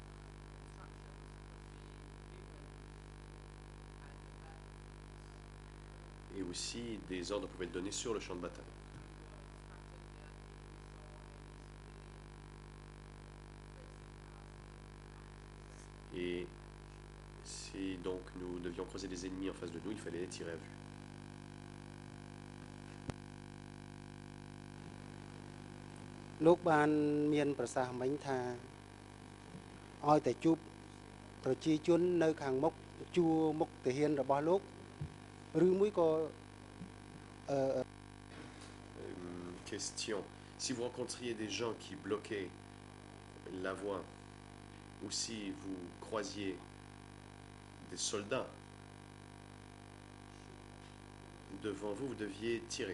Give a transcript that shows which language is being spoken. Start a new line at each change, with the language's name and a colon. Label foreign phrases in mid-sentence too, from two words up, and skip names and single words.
French: Et aussi, des ordres pouvaient être donnés sur le champ de bataille. Et si donc nous devions croiser des ennemis en face de nous, il fallait les tirer à vue.
Khmer: លោកបានមានប្រសាសន៍មិញថាឲ្យតែជួបប្រជាជននៅខាងមុខជួរមុខទាហានរបស់លោកឬមួយក៏
French: Question. Si vous rencontriez des gens qui bloquaient la voie, ou si vous croisiez des soldats devant vous, vous deviez tirer.